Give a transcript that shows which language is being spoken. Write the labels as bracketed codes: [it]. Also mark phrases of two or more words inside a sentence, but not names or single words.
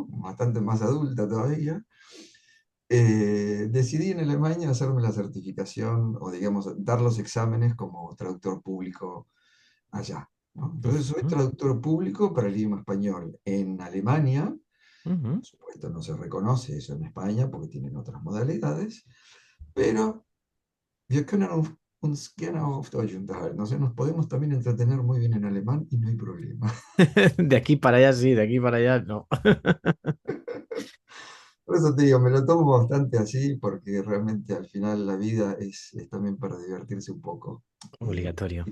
[es] Bastante más adulta todavía, decidí en Alemania hacerme la certificación o, digamos, dar los exámenes como traductor público allá, ¿no? Entonces, soy Ujú, traductor público para el idioma español en Alemania. ujú. Por supuesto, no se reconoce eso en España porque tienen otras modalidades, pero [de] wir können uns gerne auch auf Deutsch unterhalten. [es] O sea, nos podemos también entretener muy bien en alemán y no hay problema. De aquí para allá sí, de aquí para allá no. Por eso te digo, me lo tomo bastante así porque realmente al final la vida es también para divertirse un poco Obligatorio.